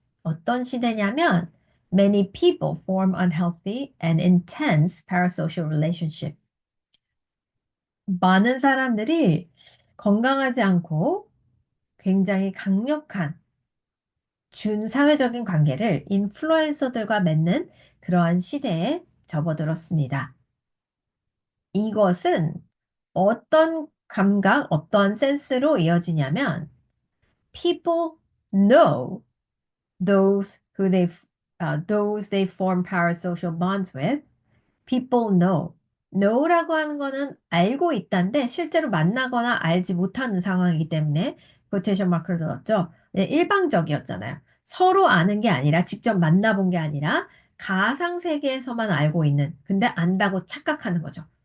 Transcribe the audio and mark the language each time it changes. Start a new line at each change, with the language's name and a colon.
Korean: 어떤 시대냐면
English: Many people form unhealthy and intense parasocial relationship.
Korean: 많은 사람들이 건강하지 않고 굉장히 강력한 준사회적인 관계를 인플루엔서들과 맺는 그러한 시대에 접어들었습니다. 이것은 어떤 감각, 어떤 센스로 이어지냐면
English: people know those they form parasocial bonds with. People know.
Korean: know라고 하는 거는 알고 있다인데 실제로 만나거나 알지 못하는 상황이기 때문에 quotation 마크를 들었죠. 예, 일방적이었잖아요. 서로 아는 게 아니라 직접 만나본 게 아니라 가상 세계에서만 알고 있는 근데 안다고 착각하는 거죠.